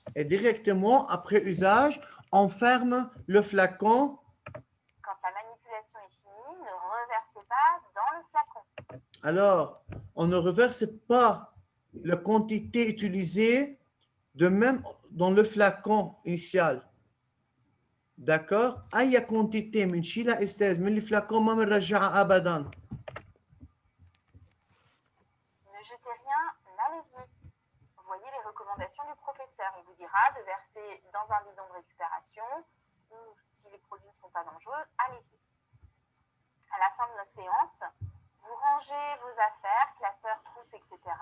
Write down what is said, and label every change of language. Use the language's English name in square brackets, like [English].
[French] Et directement, après usage, on ferme le flacon. Quand la manipulation est finie, ne reversez pas dans le flacon. Alors, on ne reverse pas la quantité utilisée, de même dans le flacon initial. D'accord? [Arabic] أي quantité بنشيلها استاذ من الفلاكون ما بنرجعها أبداً. [French] Ne jetez rien à l'évier. Voyez les recommandations du professeur. Il vous dira de verser dans un bidon de récupération ou, si les produits ne sont pas dangereux, à l'évier. À la fin de la séance, vous rangez vos affaires, classeurs, trousses, etc.